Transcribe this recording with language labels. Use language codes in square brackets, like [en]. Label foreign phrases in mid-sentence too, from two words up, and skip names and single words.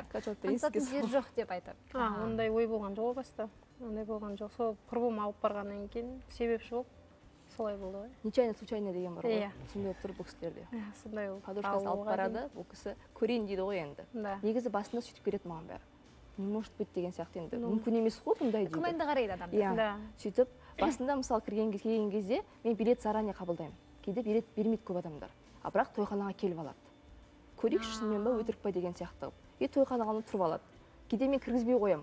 [kk] Танысатын жер жоқ деп айтады. Ондай ой болған жоқ баста. Ондай болған жоқ. Сол құрбым алып барғаннан кейін себепші болып солай болды ғой. [ru] Нечаянно случайно [kk] деген бар ғой. Иә. Сондай болып тұр бұл кісілерде. Сондай болды. Подружкасы алып барады, бұл кісі көрейін дейді ғой енді. Да. Негізі басында сөйтіп келеді маған бәрі. [ru] Не может быть [kk] деген сияқты енді. Мүмкін емес қой бұндай дейді. күмәнді қарайды адамдар. Иә. Да. Сөйтіп басында мысалы келген кезде мен билет заранее қабылдаймын. Кейде билет бермейді көп адамдар. А бірақ тойханаға келіп алады. Көрейікші шынымен ба өтірік па деген сияқты. Тойханаға тұрып алады. Кейде мен кіргізбей қоямын.